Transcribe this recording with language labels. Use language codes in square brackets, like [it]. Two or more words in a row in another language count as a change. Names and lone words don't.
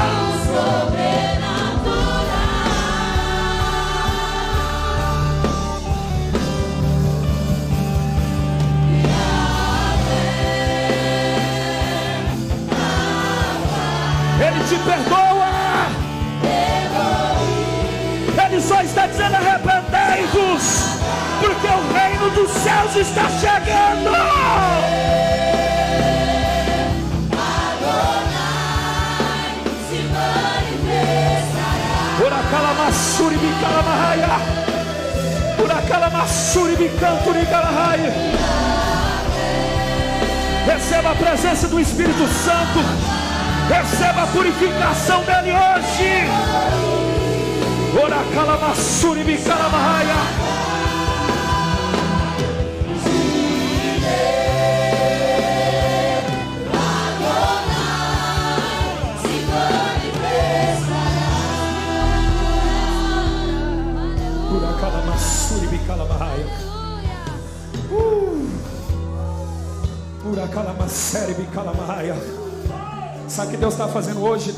[pt] Ele te perdoa. Ele só está dizendo: arrependei-vos, porque o reino dos céus está chegando. Uracalamassuri bicalamahaia. Uracalamassuri bicanturi calahai. Receba a presença do Espírito Santo. Receba a purificação dele hoje. Uracalamassuri bicalamahaia. Sabe o que Deus está fazendo hoje?